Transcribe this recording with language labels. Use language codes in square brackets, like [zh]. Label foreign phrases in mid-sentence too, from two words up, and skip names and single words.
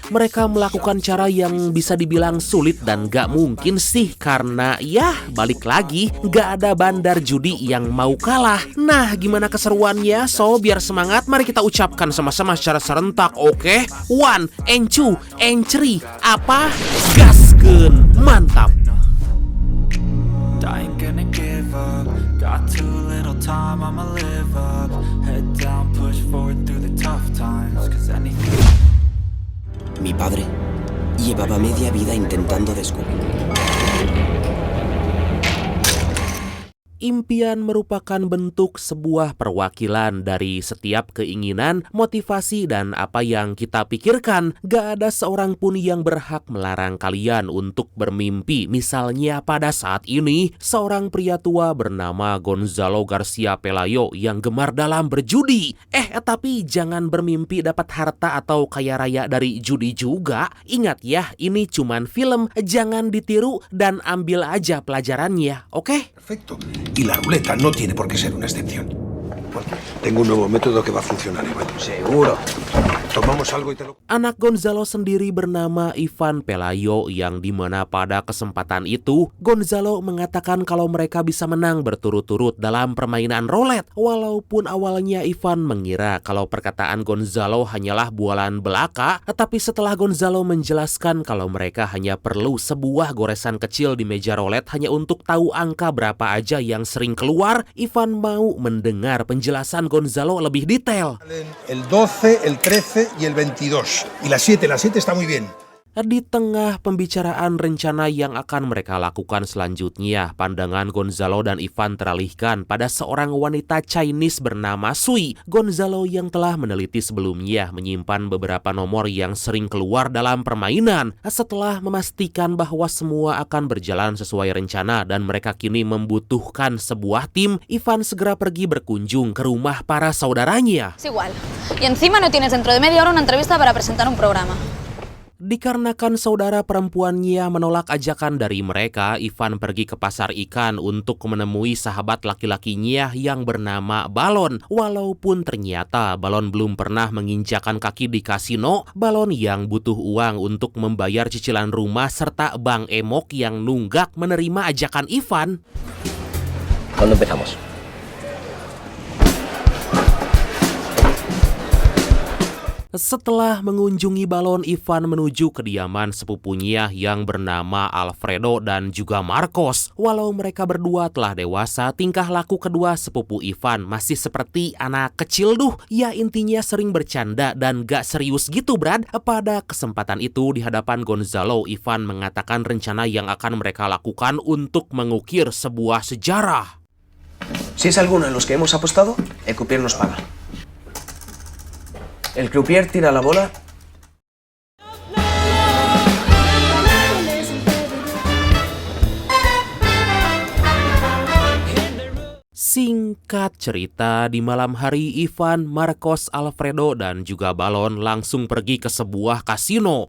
[id] Mereka melakukan cara yang bisa dibilang sulit dan gak mungkin sih, karena ya balik lagi gak ada bandar judi yang mau kalah. Nah, gimana keseruannya? So, biar semangat, mari kita ucapkan sama-sama secara serentak, oke? [en] 1 and 2 and 3, [id] apa? Gaskeun, mantap! [en] I ain't gonna give up. Got too little time, I'ma live up. Head down, push forward through the tough times. Cause anything. [es] Mi padre llevaba media vida intentando descubrir. [id] Impian merupakan bentuk sebuah perwakilan dari setiap keinginan, motivasi, dan apa yang kita pikirkan. Gak ada seorang pun yang berhak melarang kalian untuk bermimpi. Misalnya pada saat ini, seorang pria tua bernama Gonzalo Garcia Pelayo yang gemar dalam berjudi. Tapi jangan bermimpi dapat harta atau kaya raya dari judi juga. Ingat ya, ini cuman film, jangan ditiru dan ambil aja pelajarannya, oke? [es] Perfecto. Y la ruleta no tiene por qué ser una excepción. Bueno, tengo un nuevo método que va a funcionar igual. Seguro. Tomamos algo y te lo... [id] Anak Gonzalo sendiri bernama Ivan Pelayo, yang dimana pada kesempatan itu Gonzalo mengatakan kalau mereka bisa menang berturut-turut dalam permainan roulette. Walaupun awalnya Ivan mengira kalau perkataan Gonzalo hanyalah bualan belaka, tetapi setelah Gonzalo menjelaskan kalau mereka hanya perlu sebuah goresan kecil di meja roulette hanya untuk tahu angka berapa aja yang sering keluar, Ivan mau mendengar penjelasan Gonzalo lebih detail. [es] El 12, el 13 y el 22. Y la 7 está muy bien. [id] Di tengah pembicaraan rencana yang akan mereka lakukan selanjutnya, pandangan Gonzalo dan Ivan teralihkan pada seorang wanita Chinese bernama Sui. Gonzalo yang telah meneliti sebelumnya menyimpan beberapa nomor yang sering keluar dalam permainan. Setelah memastikan bahwa semua akan berjalan sesuai rencana dan mereka kini membutuhkan sebuah tim, Ivan segera pergi berkunjung ke rumah para saudaranya. [es] Es igual. Y encima no tienes dentro de media hora una entrevista para presentar un programa. [id] Dikarenakan saudara perempuannya menolak ajakan dari mereka, Ivan pergi ke pasar ikan untuk menemui sahabat laki-lakinya yang bernama Balon. Walaupun ternyata Balon belum pernah menginjakan kaki di kasino, Balon yang butuh uang untuk membayar cicilan rumah serta Bang Emok yang nunggak menerima ajakan Ivan. [es] ¿Cuándo empezamos? [id] Setelah mengunjungi Balon, Ivan menuju kediaman sepupunya yang bernama Alfredo dan juga Marcos. Walau mereka berdua telah dewasa, tingkah laku kedua sepupu Ivan masih seperti anak kecil Ya intinya sering bercanda dan gak serius gitu, Brad. Pada kesempatan itu di hadapan Gonzalo, Ivan mengatakan rencana yang akan mereka lakukan untuk mengukir sebuah sejarah. [es] Si es alguno de los que hemos apostado, el croupier nos paga. El croupier tira la bola. [id] Singkat cerita, di malam hari Ivan, Marcos, Alfredo, dan juga Balon langsung pergi ke sebuah kasino.